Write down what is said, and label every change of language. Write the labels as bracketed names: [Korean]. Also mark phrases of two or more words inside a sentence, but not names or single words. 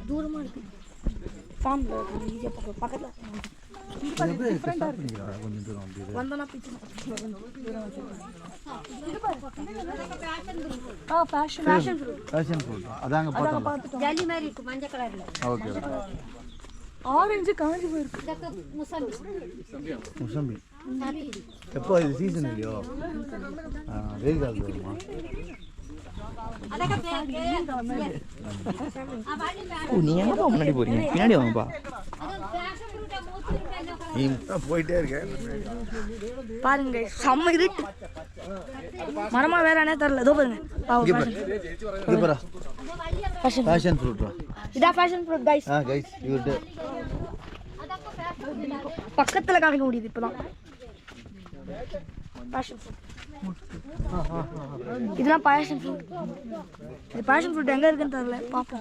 [Tamil] தூரமா இருக்கு ஃபார்ம்ல ஈஸியா பக்கத்துல கொஞ்சம் தூரம் அப்படி வந்தனா பிச்சு ஃபேஷன் [English] passion fruit [Tamil] அதாங்க பார்த்தோம் ஜல்லி மாதிரி இருக்கு மஞ்சள் கலர்ல ஓகே ஆரஞ்சு காஞ்சி போயிருக்கு [Malayalam] ഇതൊക്കെ മുസമ്പി [Tamil] முசம்பி எப்போ இது சீசன் இல்லையோ வெயில் காலத்தில் வருமா [Malayalam] അതൊക്കെ [Tamil] நீங்க என்னப்பா முன்னாடி போறீங்க பின்னாடி வாங்கப்பா [English] passion fruit [Malayalam] മൂത്തിരുന്നോ [Tamil] நீ போயிட்டே இருக்கேன் பாருங்க செம்ம இருட்டு மரமா வேற என்ன தெரியல இதோ பாருங்க இது பாரா ஃபேஷன் [English] passion fruit [Tamil] இதா [English] passion fruit guys [Tamil] கைஸ் இவர்ட்ட பக்கத்துல காமிக்க முடியுது இப்பதான் [English] passion fruit [Tamil] இதெல்லாம் [English] passion fruit [Tamil] இது [English] passion fruit [Tamil] எங்க இருக்குன்னு தெரியல பாப்போம்